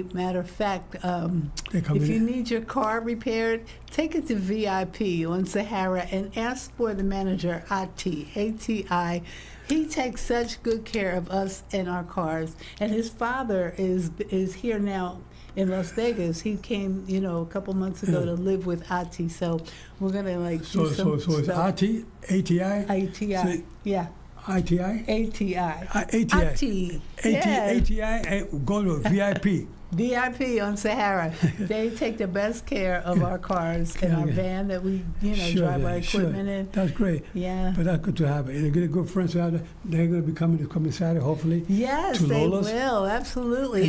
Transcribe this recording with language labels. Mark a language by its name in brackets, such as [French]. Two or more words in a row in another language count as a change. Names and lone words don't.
[English] Matter of fact, if you need your car repaired, take it to VIP on Sahara and ask for the manager, ATI. He takes such good care of us and our cars. And his father is here now in Las Vegas. He came, a couple months ago to live with Ati. So we're gonna do some So it's Ati, ATI? ATI, yeah. ITI? ATI. ATI, go to VIP. VIP on Sahara. They take the best care of our cars and our van that we, drive our equipment in. That's great. Yeah. But that's good to have. They're good friends out there. They're going to be coming Saturday, hopefully. Yes, they will. Absolutely.